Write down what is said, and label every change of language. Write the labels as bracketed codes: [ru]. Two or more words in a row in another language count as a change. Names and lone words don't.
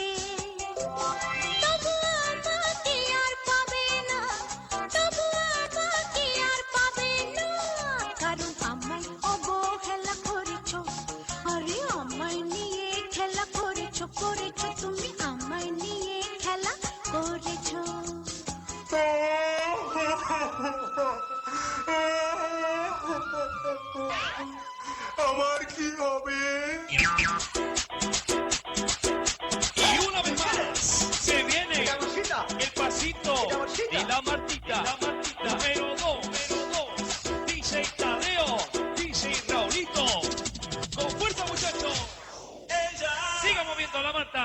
[bn] তবু আমাকে আর পাবে না, তবু আমাকে আর পাবে না, কারণ আমায় অবহেলা করেছো, আরে আমায় নিয়ে খেলা করেছো, করেছো তুমি আমায় নিয়ে খেলা করেছো। আমার কি হবে? [es] Y una vez más se viene সীতা, el pasito de la Martita. Número 2, dice Tadeo, dice Raulito. Con fuerza, muchachos. Siga moviendo la Marta.